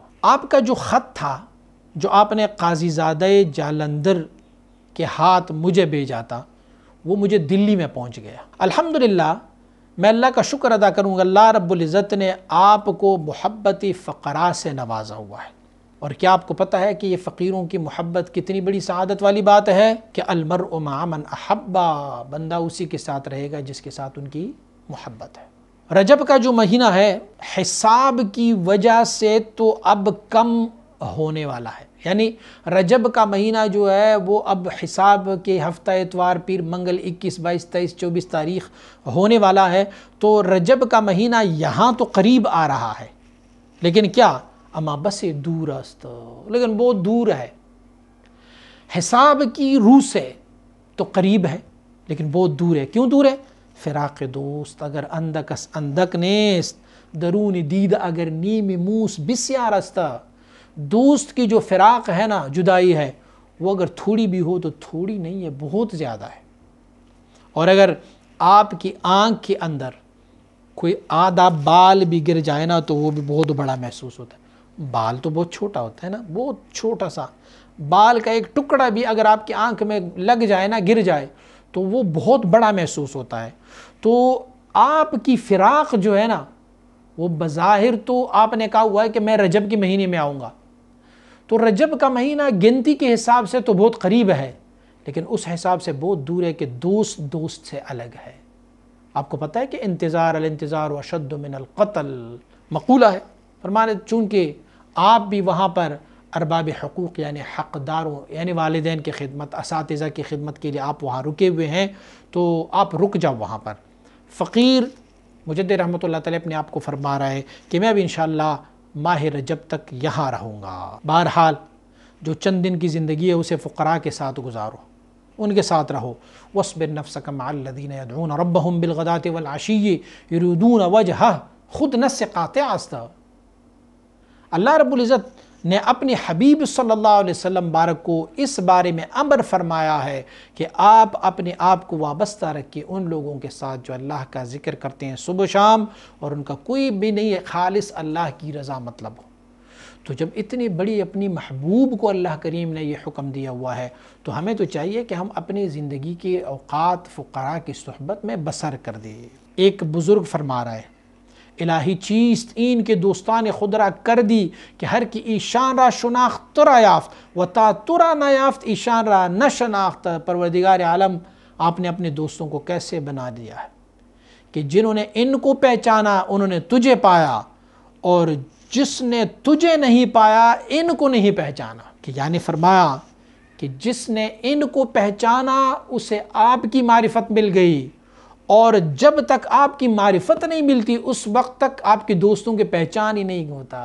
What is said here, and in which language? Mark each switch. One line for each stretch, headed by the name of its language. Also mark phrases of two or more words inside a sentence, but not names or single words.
Urdu: آپ کا جو خط تھا جو آپ نے قاضی زادہ جالندھر کے ہاتھ مجھے بھیجا تھا وہ مجھے دلی میں پہنچ گیا۔ الحمدللہ میں اللہ کا شکر ادا کروں گا، اللہ رب العزت نے آپ کو محبت فقراء سے نوازا ہوا ہے۔ اور کیا آپ کو پتہ ہے کہ یہ فقیروں کی محبت کتنی بڑی سعادت والی بات ہے کہ
Arabic: المرء مع من احبا،
Urdu: بندہ اسی کے ساتھ رہے گا جس کے ساتھ ان کی محبت ہے۔ رجب کا جو مہینہ ہے حساب کی وجہ سے تو اب کم ہونے والا ہے، یعنی رجب کا مہینہ جو ہے وہ اب حساب کے ہفتہ اتوار پیر منگل 21 22 23 24 تاریخ ہونے والا ہے، تو رجب کا مہینہ یہاں تو قریب آ رہا ہے، لیکن کیا
Persian: اما بس دور است،
Urdu: لیکن بہت دور ہے۔ حساب کی روح سے تو قریب ہے لیکن بہت دور ہے۔ کیوں دور ہے؟
Persian: فراق دوست اگر اندکس اندک نیست، درون دید اگر نیم موس بسیار است۔
Urdu: دوست کی جو فراق ہے نا، جدائی ہے، وہ اگر تھوڑی بھی ہو تو تھوڑی نہیں ہے، بہت زیادہ ہے۔ اور اگر آپ کی آنکھ کے اندر کوئی آدھا بال بھی گر جائے نا تو وہ بھی بہت بڑا محسوس ہوتا ہے۔ بال تو بہت چھوٹا ہوتا ہے نا، بہت چھوٹا سا بال کا ایک ٹکڑا بھی اگر آپ کی آنکھ میں لگ جائے نا، گر جائے تو وہ بہت بڑا محسوس ہوتا ہے۔ تو آپ کی فراق جو ہے نا وہ بظاہر تو آپ نے کہا ہوا ہے کہ میں رجب کے مہینے میں آؤں گا، تو رجب کا مہینہ گنتی کے حساب سے تو بہت قریب ہے لیکن اس حساب سے بہت دور ہے کہ دوست دوست سے الگ ہے۔ آپ کو پتہ ہے کہ انتظار
Arabic: الانتظار اشد من القتل
Urdu: مقولہ ہے، فرمانے چونکہ آپ بھی وہاں پر ارباب حقوق یعنی حقداروں یعنی والدین کی خدمت، اساتذہ کی خدمت کے لیے آپ وہاں رکے ہوئے ہیں، تو آپ رک جاؤ وہاں پر۔ فقیر مجدد رحمۃ اللہ تعالی اپنے آپ کو فرما رہا ہے کہ میں بھی انشاءاللہ ماہ رجب تک یہاں رہوں گا۔ بہرحال جو چند دن کی زندگی ہے اسے فقراء کے ساتھ گزارو، ان کے ساتھ رہو۔
Arabic: وَاصْبِرْ نَفْسَكَ مَعَ الَّذِينَ يَدْعُونَ رَبَّهُمْ بِالْغَدَاةِ وَالْعَشِيِّ يُرِيدُونَ وَجْهَهُ،
Persian: خود نص قاطع است۔
Urdu: اللہ رب العزت نے اپنی حبیب
Arabic: صلی اللہ علیہ وسلم
Urdu: بارک کو اس بارے میں امر فرمایا ہے کہ آپ اپنے آپ کو وابستہ رکھیں ان لوگوں کے ساتھ جو اللہ کا ذکر کرتے ہیں صبح شام، اور ان کا کوئی بھی نہیں ہے خالص اللہ کی رضا مطلب ہو۔ تو جب اتنی بڑی اپنی محبوب کو اللہ کریم نے یہ حکم دیا ہوا ہے تو ہمیں تو چاہیے کہ ہم اپنی زندگی کے اوقات فقراء کی صحبت میں بسر کر دیں۔ ایک بزرگ فرما رہا ہے
Persian: الہی چیست این کے دوستان خود را کر دی کہ ہر کی ایشان را شناخت ترا یافت و تا ترا نہ یافت ایشان را نہ شناخت۔
Urdu: پروردگار عالم آپ نے اپنے دوستوں کو کیسے بنا دیا ہے کہ جنہوں نے ان کو پہچانا انہوں نے تجھے پایا، اور جس نے تجھے نہیں پایا ان کو نہیں پہچانا۔ کہ یعنی فرمایا کہ جس نے ان کو پہچانا اسے آپ کی معرفت مل گئی، اور جب تک آپ کی معرفت نہیں ملتی اس وقت تک آپ کے دوستوں کے پہچان ہی نہیں ہوتا۔